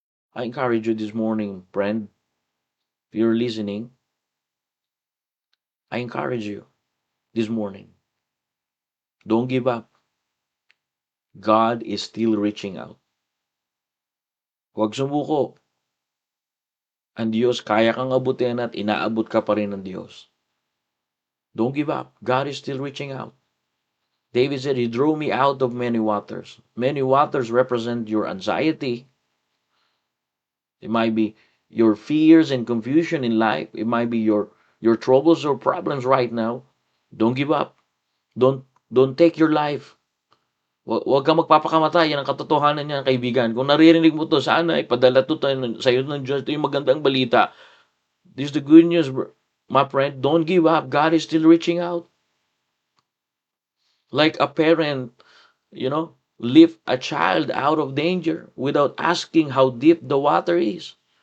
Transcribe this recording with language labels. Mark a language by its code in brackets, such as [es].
[en] I encourage you this morning, friend, if you're listening, I encourage you this morning, don't give up. God is still reaching out. [tl] Huwag sumuko. Ang Diyos, kaya kang abutin at inaabot ka pa rin ng Diyos. [en] Don't give up. God is still reaching out. David said, He drew me out of many waters. Many waters represent your anxiety. It might be your fears and confusion in life. It might be your troubles or problems right now. Don't give up. Don't take your life. [tl] Huwag kang magpapakamatay. Yan ang katotohanan niyan, kaibigan. Kung naririnig mo to, sana ipadala to sa iyo ng Diyos. Ito yung magandang balita. [en] This is the good news, my friend. Don't give up. God is still reaching out. Like a parent, lift a child out of danger without asking how deep the water is.